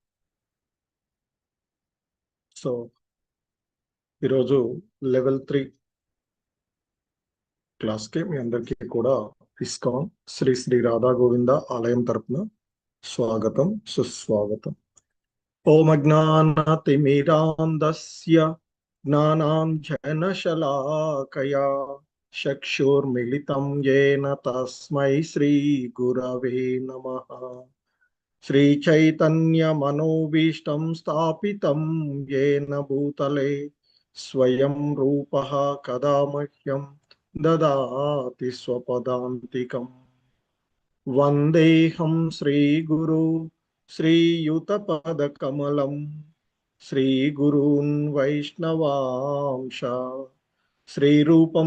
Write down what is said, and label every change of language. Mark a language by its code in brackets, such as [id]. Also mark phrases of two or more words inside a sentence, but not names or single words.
[te] సో ఈరోజు లెవెల్ 3 క్లాస్కి మీ అందరికీ కూడా ఇస్కాన్ శ్రీ శ్రీ రాధా గోవింద ఆలయం తరపున స్వాగతం, సుస్వాగతం. [sa] ఓం అజ్ఞానతిమిరాంధస్య జ్ఞానాంజనశలాకయా చక్షుర్మిలితం యేన తస్మై శ్రీ గురవే నమః. श्रीचैतन्यमनोभीष्टं स्थापितं येन भूतले स्वयं रूपः कदा मह्यं ददाति स्वपदान्तिकम्. वन्देऽहं श्रीगुरु श्रीयुतपदकमलं श्रीगुरून् वैष्णवांश श्रीरूपं